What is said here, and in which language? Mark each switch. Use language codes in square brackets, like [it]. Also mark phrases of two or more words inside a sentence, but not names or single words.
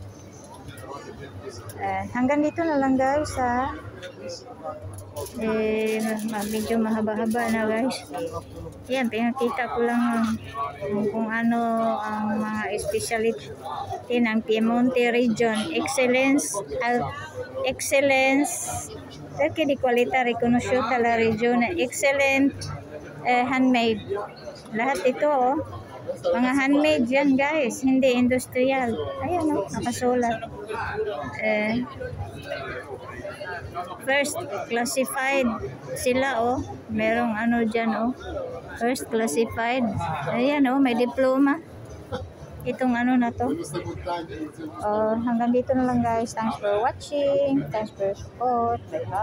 [tl] Hanggang dito na lang guys ha. Medyo mahaba-haba na guys. Yan, pinakita ko lang kung ano ang mga specialty ng Piemonte region. [it] Excellence perché di qualità riconosciuta la regione, [en] excellent handmade. [tl] Lahat ito mga handmade yan guys, hindi industrial. Ayan nakasulat. [en] First classified [tl] sila merong ano dyan [en] first classified. [tl] Ayan may diploma itong ano na to. Hanggang dito na lang guys. [en] Thanks for watching, thanks for support. Bye bye.